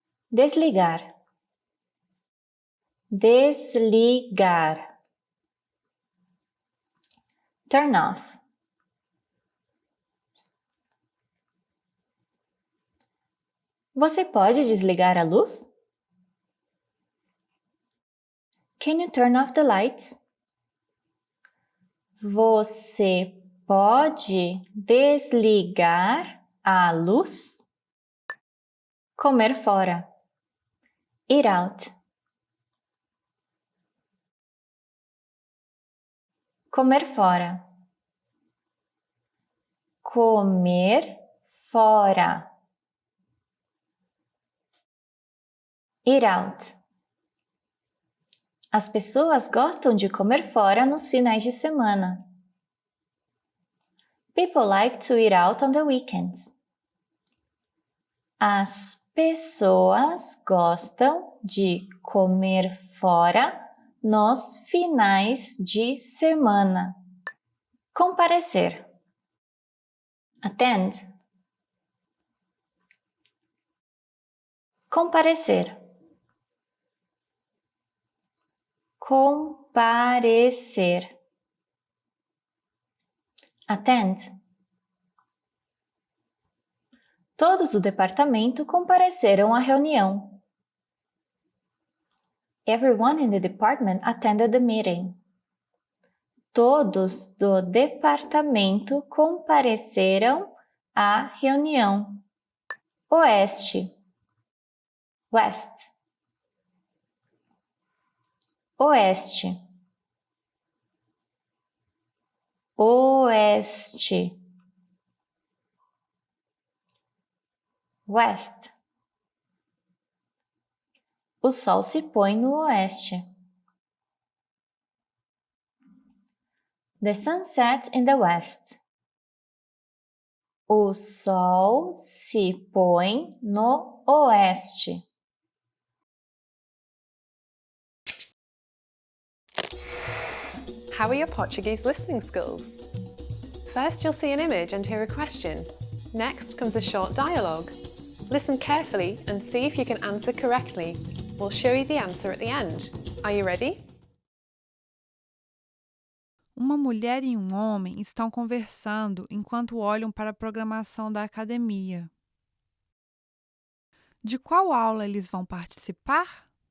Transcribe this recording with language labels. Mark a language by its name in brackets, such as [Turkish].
[Portuguese] Desligar. Desligar. [English] Turn off. [Portuguese] Você pode desligar a luz? [English] Can you turn off the lights? [Portuguese] Você pode desligar a luz? Comer fora. [English] Eat out. [Portuguese] Comer fora. Comer fora. [English] Eat out. [Portuguese] As pessoas gostam de comer fora nos finais de semana. [English] People like to eat out on the weekends. [Portuguese] As pessoas gostam de comer fora nos finais de semana. Comparecer. [English] Attend. [Portuguese] Comparecer. Comparecer. [English] Attend. [Portuguese] Todos do departamento compareceram à reunião. [English] Everyone in the department attended the meeting. [Portuguese] Todos do departamento compareceram à reunião. Oeste. [English] West. [Portuguese] Oeste. Oeste. [English] West. [Portuguese] O sol se põe no oeste. [English] The sun sets in the west. [Portuguese] O sol se põe no oeste. [English] How are your Portuguese listening skills? First, you'll see an image and hear a question. Next comes a short dialogue. Listen carefully and see if you can answer correctly. We'll show you the answer at the end. Are you ready? [Portuguese] Uma mulher e um homem estão conversando enquanto olham para a programação da academia. De qual aula eles vão participar?